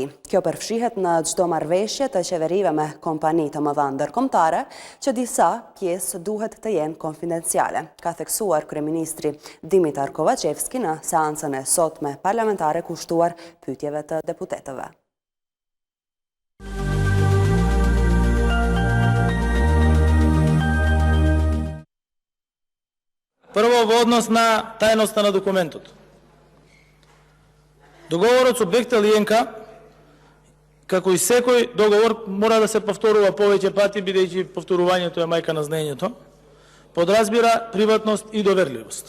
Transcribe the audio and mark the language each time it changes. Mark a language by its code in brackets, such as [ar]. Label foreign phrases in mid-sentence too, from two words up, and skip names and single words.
[sq] Kjo përfshihet në çdo marrëveshje të qeverive me kompani të mëdha ndërkombëtare, që disa pjesë duhet të jenë konfidenciale, ka theksuar kryeministri Dimitar Kovacevski në seancën e sotme parlamentare kushtuar pyetjeve të deputetëve. [mk] Prvo, во однос на тајноста на документот. Договорот со Бехтел и Енка, како и секој договор, мора да се повторува повеќе пати, бидејќи повторувањето е мајка на знаењето, подразбира приватност и доверливост.